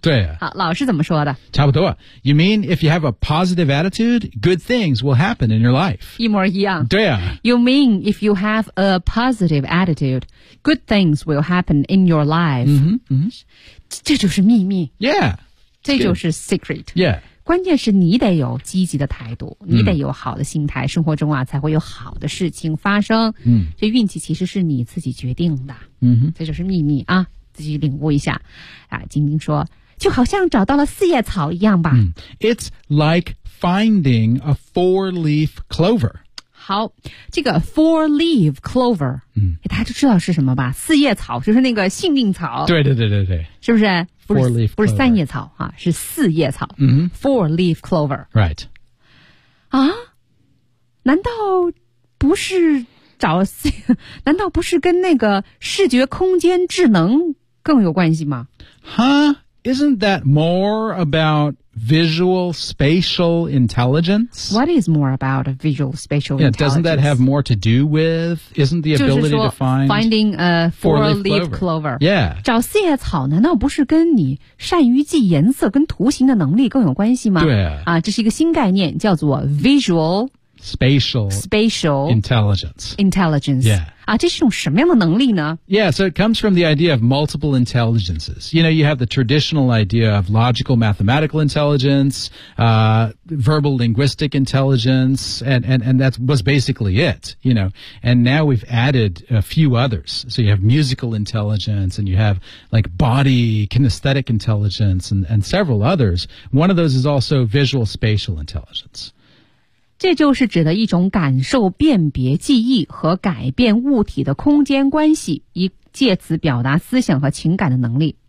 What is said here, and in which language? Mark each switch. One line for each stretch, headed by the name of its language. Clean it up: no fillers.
Chinese: 对啊。好老师怎么说的差不多。
English: You mean, if you have a positive attitude, good things will happen in your life.
Chinese: 一模一样。对啊。
English: You mean, if you have a positive attitude,Good things will happen in your life.
Chinese: 这就是秘密。
English: Yeah.
Chinese: 这就是 secret.
English: Yeah.
Chinese: 关键是你得有积极的态度、你得有好的心态生活中啊才会有好的事情发生。这运气其实是你自己决定的。这就是秘密啊自己领悟一下。啊晶晶说就好像找到了四叶草一样吧。
English: It's like finding a four-leaf clover.
Chinese: 好这个 four leaf clover, 大家就知道是什么吧四叶草就是那个幸运草。对对对对对。是不是
English: four leaf clover.
Chinese: 不是三叶草啊是四叶草。
English: four leaf clover. Right.
Chinese: 啊难道不是找四难道不是跟那个视觉空间智能更有关系吗
English: Huh? Isn't that more aboutVisual spatial intelligence? What is more about a visual spatial intelligence? Doesn't that have more to do with, isn't the ability to find... Finding a four-leaf clover. Yeah.
Chinese: 找四叶草难道不是跟你善于记颜色跟图形的能力更有关系吗？对啊。这是一个新概念叫做 visual...
English: Spatial intelligence. Intelligence. Yeah.
Chinese: 这是一种什么样的能力呢
English: Yeah, so it comes from the idea of multiple intelligences. You know, you have the traditional idea of logical mathematical intelligence, verbal linguistic intelligence, and that was basically it, you know. And now we've added a few others. So you have musical intelligence, and you have like body kinesthetic intelligence, and several others. One of those is also visual spatial intelligence.
Chinese: 这就是指的一种感受辨别记忆和改变物体的空间关系以借此表达思想和情感的能力、